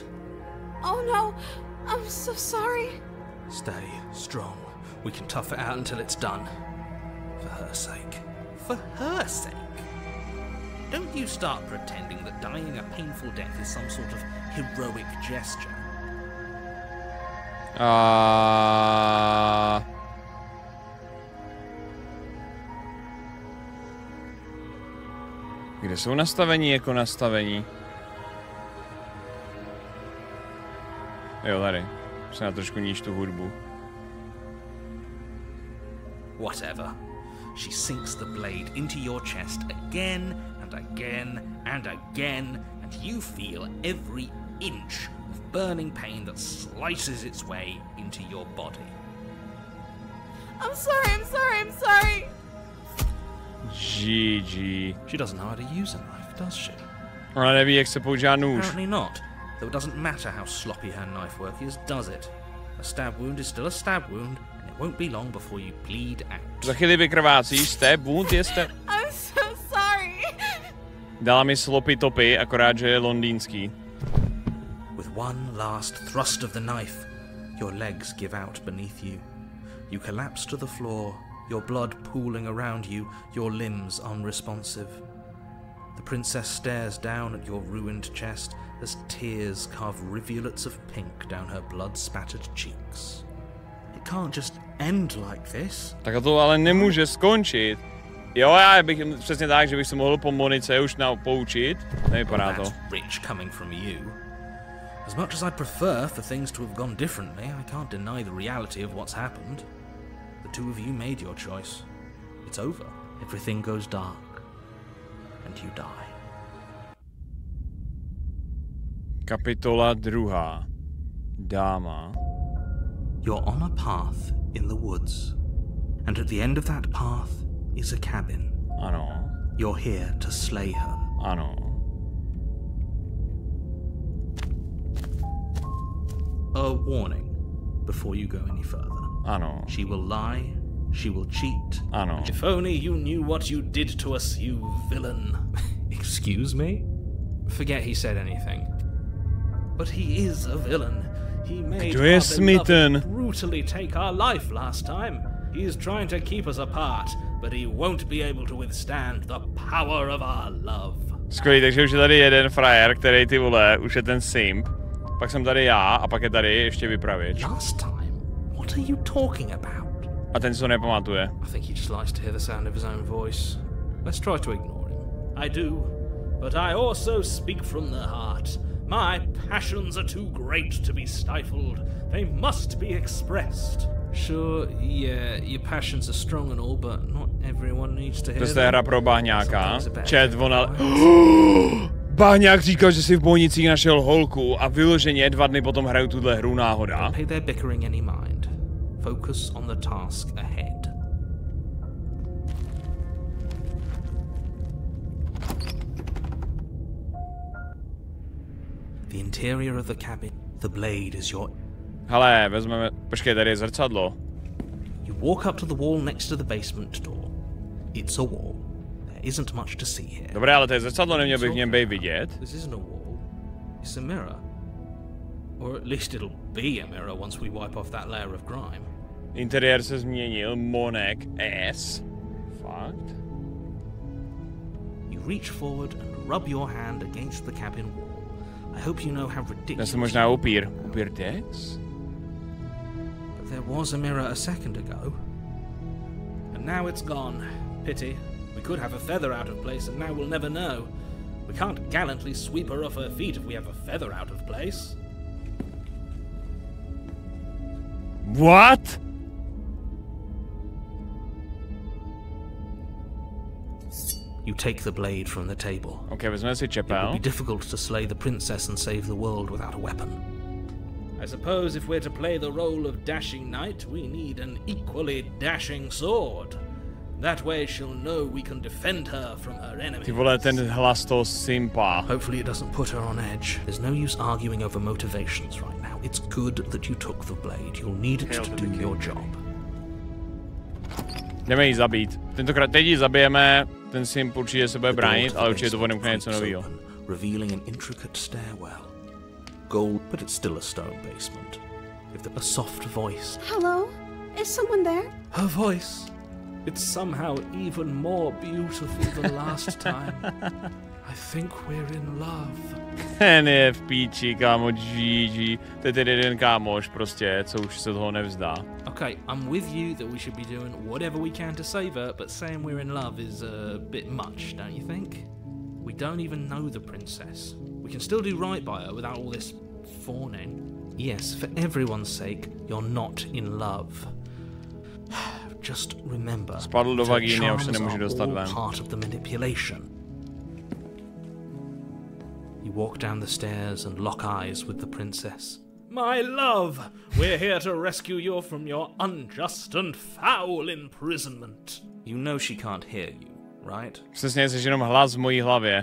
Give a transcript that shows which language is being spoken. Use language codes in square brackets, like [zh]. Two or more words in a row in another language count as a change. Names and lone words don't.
[en] Oh no, I'm so sorry. Stay strong. We can tough it out until it's done. For her sake. For her sake? Don't you start pretending that dying a painful death is some sort of heroic gesture. [cs] Kde jsou nastavení jako nastavení? Jo, tady. Se na trošku níž tu hudbu. [en] Whatever. She sinks the blade into your chest again and again and again and you feel every inch of burning pain that slices its way into your body. I'm sorry. GG. She doesn't know how to use a knife, does she? [cs] Ona neví, jak se používá nůž. [en] Apparently not. Though it doesn't matter how sloppy her knife work is, does it? A stab wound is still a stab wound, and it won't be long before you bleed out. [cs] Za chvíli vykrvácíš, [en] stab wound [cs] je stab. [en] I'm so sorry. [cs] Dala mi [en] sloppy topy, [cs] akorát, že je londýnský. [en] With one last thrust of the knife, your legs give out beneath you. You collapse to the floor, your blood pooling around you, your limbs unresponsive. The princess stares down at your ruined chest as tears carve rivulets of pink down her blood-spattered cheeks. It can't just end like this. [cs] Tak to ale nemůže skončit. Jo, já bych přesně tak, že bych se mohl po Monice už poučit. Nevypadá to. [en] Rich coming from you. As much as I'd prefer for things to have gone differently, I can't deny the reality of what's happened. The two of you made your choice. It's over. Everything goes dark. And you die. [cs] Kapitola 2. Dáma. [en] You're on a path in the woods. And at the end of that path is a cabin. [cs] Ano. [en] You're here to slay her. [cs] Ano. [en] A warning before you go any further. [cs] Ano. [en] She will lie, she will cheat. [cs] Ano. [en] If only you knew what you did to us, you villain. Excuse me? Forget he said anything. But he is a villain. He made [cs] Kdo je smitten? [en] brutally take our life last time. He is trying to keep us apart, but he won't be able to withstand the power of our love. [cs] Skvělý, takže už je tady jeden frajer, který ty vole, už je ten simp. Pak jsem tady já a pak je tady ještě vypravěč. [en] Last time? What are you talking about? [cs] A ten si to nepamatuje. [en] I think he just likes to hear the sound of his own voice. Let's try to ignore him. I do, but I also speak from the heart. My passions are too great to be stifled. They must be expressed. Sure, yeah, your passions are strong and all, but not everyone needs to hear [cs] To je hra pro bahňáka. Chat, ona... [en] Sometimes [cs] Bahňák říkal, že si v bojnicích našel holku a vyloženě 2 dny potom hraju tuhle hru náhoda. [en] pay their bickering any mind. Focus on the task ahead. The interior of the cabin. The blade is your... [cs] Hele, vezmeme... Počkej, tady je zrcadlo. [en] You walk up to the wall next to the basement door. It's a wall. There isn't much to see here. [cs] Dobré, ale to je zrcadlo, neměl bych v něm být vidět. [en] This isn't a wall. It's a mirror. Or at least it'll be a mirror once we wipe off that layer of grime. [cs] Interiér se změnil, Monek S. Fakt? [en] You reach forward and rub your hand against the cabin wall. I hope you know how [cs] Ten [en] ridiculous... [cs] se možná upír. Upír Dex? [en] But there was a mirror a second ago. And now it's gone. Pity. We could have a feather out of place and now we'll never know. We can't gallantly sweep her off her feet if we have a feather out of place. What? You take the blade from the table. [cs] Ok, vezmeme si [en] It would [cs] čepel. [en] be difficult to slay the princess and save the world without a weapon. I suppose if we're to play the role of dashing knight, we need an equally dashing sword. That way she'll know we can defend her from her enemies. [cs] Ty vole, ten hlas toho simpa. [en] Hopefully it doesn't put her on edge. There's no use arguing over motivations right now. It's good that you took the blade. You'll need it to do your job. [cs] Jdeme jí zabít. Tentokrát teď ji zabijeme, ten simp určitě se bude bránit, ale určitě to odemkne něco nového. [en] Revealing an intricate stairwell. Gold, but it's still a stone basement. With a soft voice. Hello? Is someone there? Her voice. It's somehow even more beautiful than last time. I think we're in love. [cs] Ten je v píči, kámo, GG. To je tedy jeden kámoš prostě, co už se toho nevzdá. [en] Okay, I'm with you that we should be doing whatever we can to save her, but saying we're in love is a bit much, don't you think? We don't even know the princess. We can still do right by her without all this fawning. Yes, for everyone's sake, you're not in love. Just remember, [cs] Spadl do vagíny a už se [en] charms [cs] nemůže [en] are [cs] dostat [en] all [cs] ven. [en] part of the manipulation. You walk down the stairs and lock eyes with the princess. My love, we're here to rescue you from your unjust and foul imprisonment. You know she can't hear you, right? [cs] Přesně, jsi jenom hlas v mojí hlavě.